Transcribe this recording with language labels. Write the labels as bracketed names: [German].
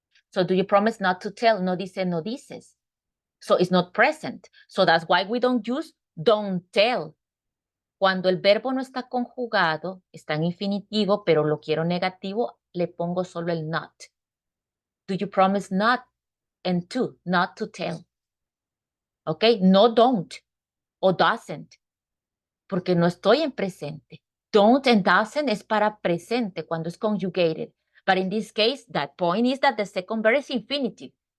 [English] So do you promise not to tell? [Spanish] No dice, no dices. [English] So it's not present. So that's why we don't use don't tell. [Spanish] Cuando el verbo no está conjugado, está en infinitivo, pero lo quiero negativo, le pongo solo el not. [English] Do you promise not and to, not to tell? [Spanish] ¿Ok? No don't o doesn't, porque no estoy en presente. Don't and doesn't es para presente cuando es conjugated. [English] But in this case, that point is that the second verb is infinitive.